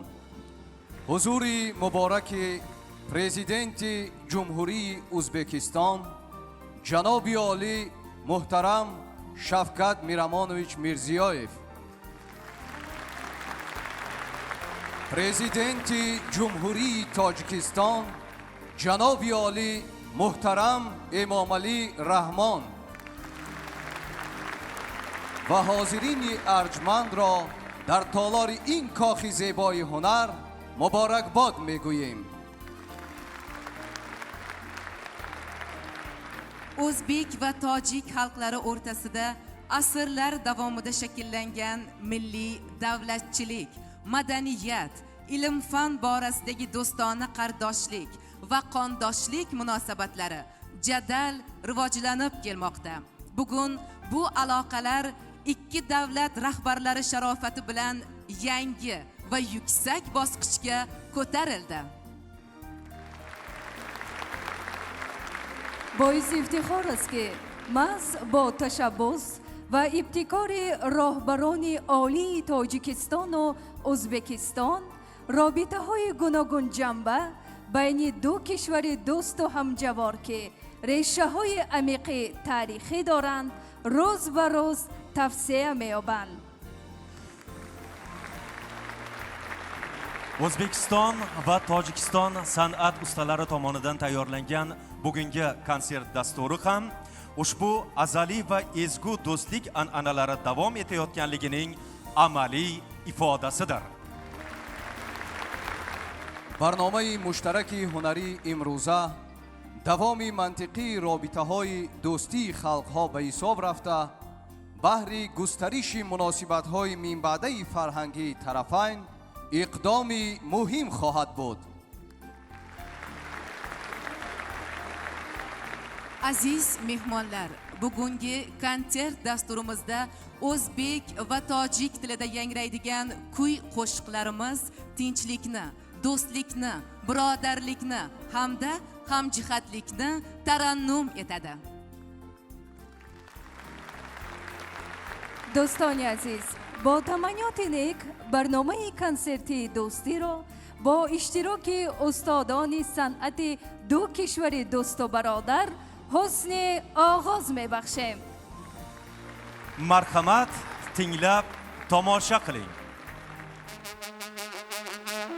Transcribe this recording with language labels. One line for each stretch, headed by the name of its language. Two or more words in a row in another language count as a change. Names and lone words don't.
Tajik: Ҳузури мубораки Президенти Ҷумҳурии Ӯзбекистон Ҷаноби Олӣ муҳтарам Шавкат Миромонович Мирзиёев, Президенти Ҷумҳурии Тоҷикистон Ҷаноби Олӣ муҳтарам Эмомалӣ Раҳмон و حاضرین ارجمند را در تالار این کاخ زیبای هنر مبارکباد میگوییم.
Uzbek: O'zbek va tojik xalqlari o'rtasida asrlar davomida shakllangan milliy davlatchilik, madaniyat, ilm-fan borasidagi do'stona qardoshlik va qondoshlik munosabatlari jadal rivojlanib kelmoqda. Bugun bu aloqalar ikki davlat rahbarlari sharofati bilan yangi va yuksak bosqichga ko'tarildi.
Tajik: باعث افتخار است که محض با تشبث و ابتکار راهبران عالی تاجیکستان و ازبکستان رابطه های گوناگون جنبه بین دو کشور دوست و همجوار که ریشه های عمیق تاریخی دارند روز به روز توسعه می‌یابند.
Uzbek: O'zbekiston va Tojikiston san'at ustalari tomonidan tayyorlangan bugungi konsert dasturi ham ushbu azaliy va ezgu do'stlik an'analari davom etayotganligining amaliy ifodasidir.
Tajik: برنامه مشترک هنری امروزه دوامی منطقی رابطه های دوستی خلق ها به حساب رفته، بهر گسترش مناسبت های من بعده فرهنگی طرفین اقدامی مهم خواهد بود.
Uzbek: Aziz mehmonlar, bugungi konsert dasturimizda o'zbek va tojik tilida yangraydigan kuy qo'shiqlarimiz tinchlikni, do'stlikni, birodarlikni hamda hamjihatlikni tarannum etadi.
Tajik: دوستان عزیز، با تمنیات نیک برنامه کنسرتی دوستی را با اشتراک استادان صنعت دو کشور دوست و برادر حسن آغاز می‌بخشیم.
Uzbek: Marhamat, tinglab tomosha qiling.